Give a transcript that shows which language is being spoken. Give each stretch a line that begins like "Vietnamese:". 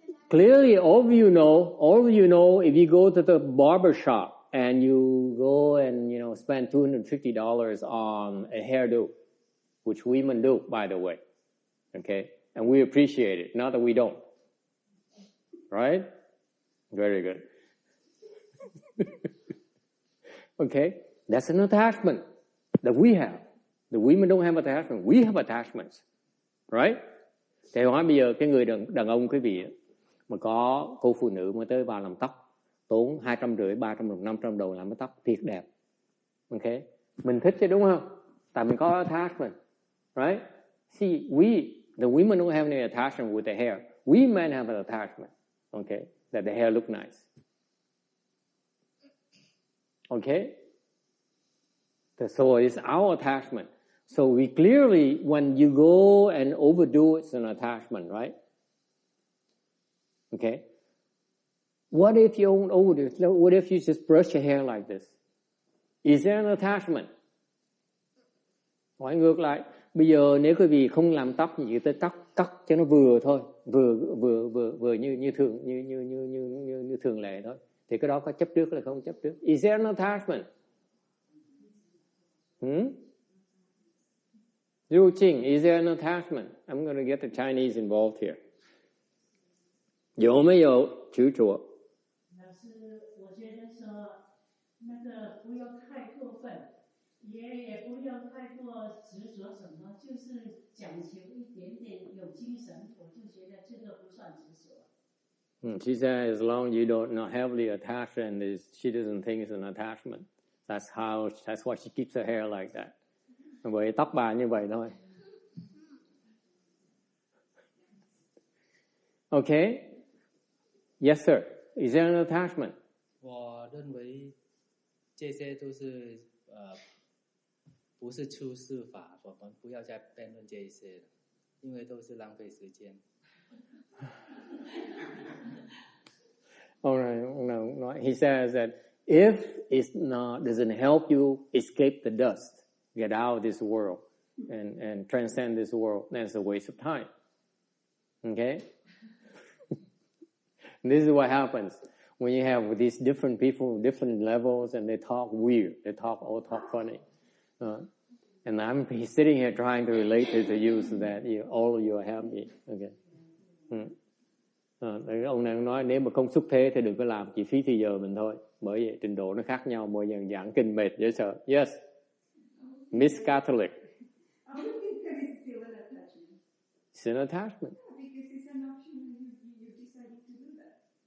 English: Clearly, all of you know, if you go to the barber shop and you go and, spend $250 on a hairdo, which women do, by the way. Okay? And we appreciate it. Not that we don't. Right? Very good. Okay? That's an attachment that we have. The women don't have attachment. We have attachments. Right?
Vietnamese: Thì hỏi bây giờ cái người đàn ông quý vị mà có cô phụ nữ mới tới vào làm tóc, tốn $250, $300, $500 làm cái tóc thiệt đẹp. Okay? Mình thích chứ đúng không? Tại mình có attachment. Right?
English: See, the women don't have any attachment with the hair. We men have an attachment. Okay? That the hair look nice. Okay? So it's our attachment. So we clearly, when you go and overdo, it's an attachment, right? Okay? What if you don't overdo it? What if you just brush your hair like this? Is there an attachment?
Vietnamese: Hỏi ngược lại, bây giờ nếu quý vị không làm tóc gì tới tóc, cắt cho nó vừa thôi, vừa như thường lệ thôi. Thì cái đó có chấp trước hay không chấp trước?
English: Is there an attachment? Ru Ching, is there an attachment? I'm going to get the Chinese involved here.
Chinese: 有没有执着？老师，我觉得说那个不要太过分，也不要太过执着什么，就是讲求一点点有精神，我就觉得这个不算执着。
English: She said, as long as you don't not heavily attached, and she doesn't think it's an attachment. That's why she keeps her hair like that.
Vietnamese: Bởi tóc bà như vậy thôi.
English: Okay. Yes, sir. Is there an attachment?
Chinese: 我认为这些都是不是出世法，我们不要再辩论这一些了，因为都是浪费时间。
English: All right. He says that if it doesn't help you escape the dust, get out of this world, and transcend this world, then it's a waste of time. Okay? This is what happens when you have these different people, different levels, and they talk weird. They talk funny. And I'm sitting here trying to relate it to you so that all of you are happy. Okay.
Vietnamese: Ông này nói nếu mà không xuất thế thì đừng có làm, chỉ phí thời giờ mình thôi. Bởi vậy trình độ nó khác nhau, mỗi lần giảng kinh mệt dễ sợ.
English: Yes. Miss Catholic. I would think that is still an attachment. It's an attachment. Yeah, because it's an option and you decided to do that.